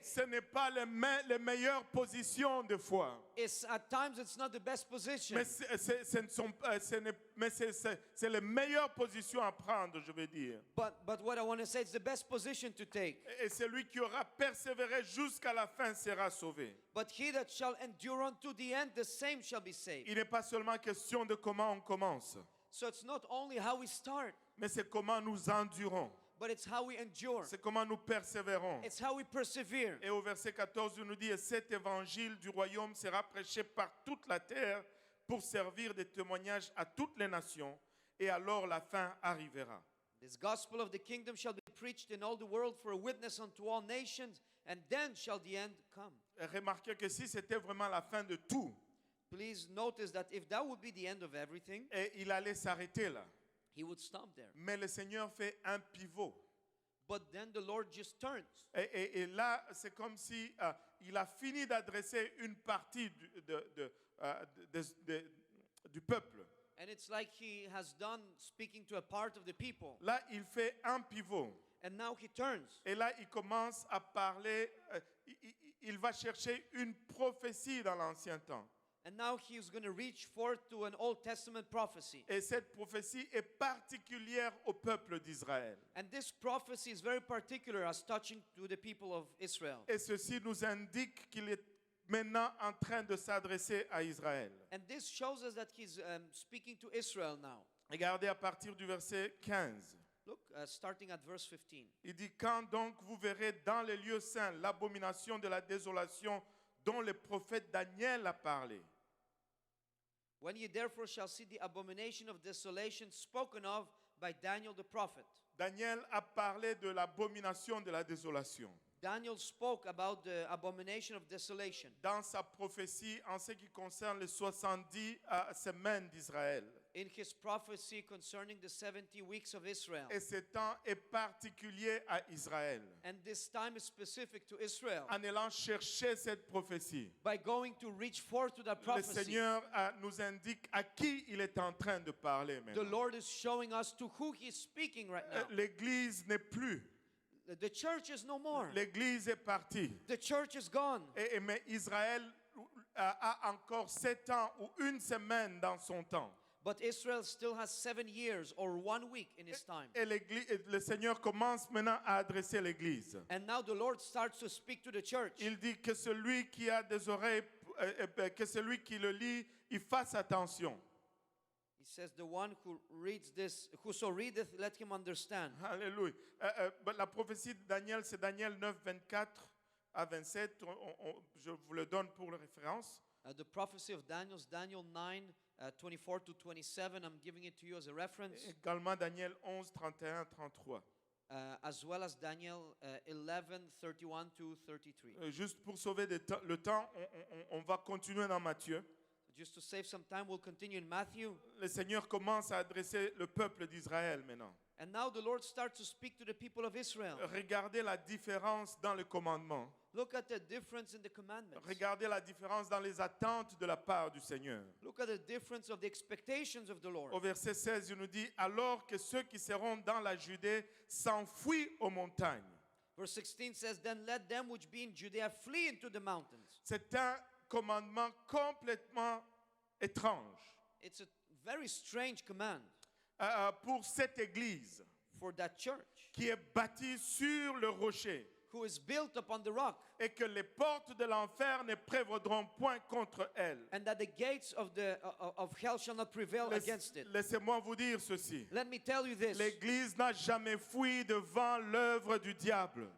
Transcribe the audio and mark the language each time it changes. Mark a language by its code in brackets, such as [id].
[fr] Ce n'est pas les meilleures positions de foi, [en] It's at times it's not the best position, [fr] mais c'est les meilleures positions à prendre, je veux dire. [en] but what I want to say, it's the best position to take. [fr] Et celui qui aura persévéré jusqu'à la fin sera sauvé. [en] But he that shall endure unto the end, the same shall be saved. [fr] Il n'est pas seulement question de comment on commence, [en] So it's not only how we start, [fr] mais c'est comment nous endurons, [en] but it's how we endure. [fr] c'est comment nous persévérons. [en] It's how we persevere. [fr] Et au verset 14, il nous dit, et cet évangile du royaume sera prêché par toute la terre pour servir de témoignage à toutes les nations, et alors la fin arrivera. [en] This gospel of the kingdom shall be preached in all the world for a witness unto all nations, and then shall the end come. [fr] Et remarquez que si c'était vraiment la fin de tout, [en] Please notice that if that would be the end of everything, [fr] et il allait s'arrêter là. [en] he would stop there. [fr] Mais le Seigneur fait un pivot. [en] But then the Lord just turns. [fr] Et là, c'est comme si il a fini d'adresser une partie du peuple. [en] And it's like he has done speaking to a part of the people. [fr] Là, il fait un pivot. [en] And now he turns. [fr] Et là, il commence à parler, il va chercher une prophétie dans l'Ancien temps. [en] And now he's going to reach forth to an Old Testament prophecy. [fr] Et cette prophétie est particulière au peuple d'Israël. [en] And this prophecy is very particular as touching to the people of Israel. [fr] Et ceci nous indique qu'il est maintenant en train de s'adresser à Israël. [en] And this shows us that he's speaking to Israel now. [fr] Regardez à partir du verset 15. [en] Look, starting at verse 15. [fr] Il dit, quand donc vous verrez dans les lieux saints l'abomination de la désolation dont le prophète Daniel a parlé. [en] When ye therefore shall see the abomination of desolation spoken of by Daniel the prophet. [fr] Daniel a parlé de l'abomination de la désolation. [en] Daniel spoke about the abomination of desolation [fr] Dans sa prophétie en ce qui concerne les 70 semaines d'Israël. [en] in his prophecy concerning the 70 weeks of Israel. [fr] Et ce temps est particulier à Israël. [en] And this time is specific to Israel. [fr] En allant chercher cette prophétie, [en] By going to reach forth to that [fr] le [en] prophecy, [fr] Seigneur nous indique à qui il est en train de parler [en] the [fr] maintenant. [en] Lord is showing us to who he is speaking right now. [fr] L'Église n'est plus. [en] The church is no more. [fr] L'Église est partie. [en] The church is gone. [fr] Mais Israël a encore 7 ans ou une semaine dans son temps. [en] But Israel still has 7 years or 1 week in his time. [fr] Et le Seigneur commence maintenant à adresser l'Église. [en] And now the Lord starts to speak to the church. [fr] Il dit que celui qui a des oreilles, que celui qui le lit, il fasse attention. [en] He says, the one who reads this, whoso readeth, let him understand. [fr] Alléluia. La prophétie de Daniel, c'est Daniel 9, 24 à 27. Je vous le donne pour la référence. [en] The prophecy of Daniel is Daniel 9, 24 to 27. I'm giving it to you as a reference. [fr] Également Daniel 11, 31, 33. [en] As well as Daniel 11, 31 to 33. [fr] Juste pour sauver le temps, on va continuer dans Matthieu. [en] Just to save some time, we'll continue in Matthew. [fr] Le Seigneur commence à adresser le peuple d'Israël maintenant. [en] And now the Lord starts to speak to the people of Israel. [fr] Regardez la différence dans le commandement. [en] Look at the difference in the commandments. [fr] Regardez la différence dans les attentes de la part du Seigneur. [en] Look at the difference of the expectations of the Lord. [fr] Au verset 16, il nous dit « Alors que ceux qui seront dans la Judée s'enfuient aux montagnes. [en] Verse 16 says, Then let them which be in Judea flee into the mountains. » [fr] C'est un commandement complètement étrange [en] It's a very strange command [fr] pour cette Église [en] for that church [fr] qui est bâtie sur le rocher [en] who is built upon the rock, [fr] et que les portes de l'enfer ne prévaudront point contre elle. [en] and that the gates of hell shall not prevail against it. [fr] Laissez-moi vous dire ceci. [en] Let me tell you this. [fr] L'Église n'a jamais fui devant l'œuvre du diable.